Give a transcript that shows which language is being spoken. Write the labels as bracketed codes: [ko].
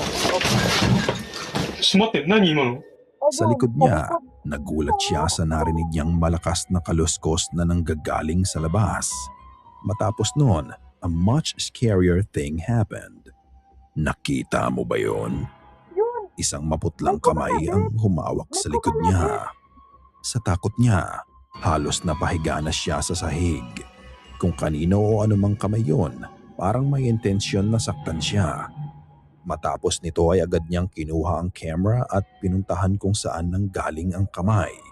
[ja] ちょっと待って、何今の？ [tl] Sa likod niya, nagulat siya sa narinig niyang malakas na kaluskos na nanggagaling sa labas. Matapos noon, [en] a much scarier thing happened. [tl] Nakita mo ba yon? Yun. Isang maputlang kamay ang humawak sa likod niya. Sa takot niya, halos napahiga na siya sa sahig. Kung kanino o anumang kamay yon, parang may intensyon na saktan siya. Matapos nito ay agad niyang kinuha ang camera at pinuntahan kung saan nanggaling ang kamay.